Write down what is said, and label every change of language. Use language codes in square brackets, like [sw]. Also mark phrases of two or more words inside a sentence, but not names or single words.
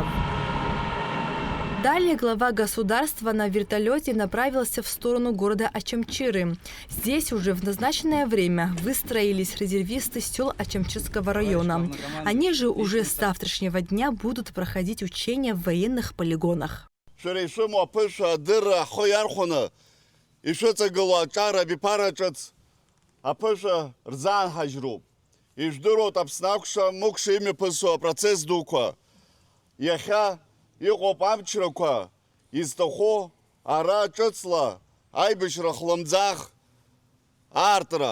[ru] Далее глава государства на вертолете направился в сторону города Ачамчиры. Здесь уже в назначенное время выстроились резервисты сел Ачамчирского района. Они же уже с завтрашнего дня будут проходить учения в военных полигонах. [ab] Иҟоуп амчрақәа изҭаху ара ҿыцла аибашьра хлымӡаах аартра.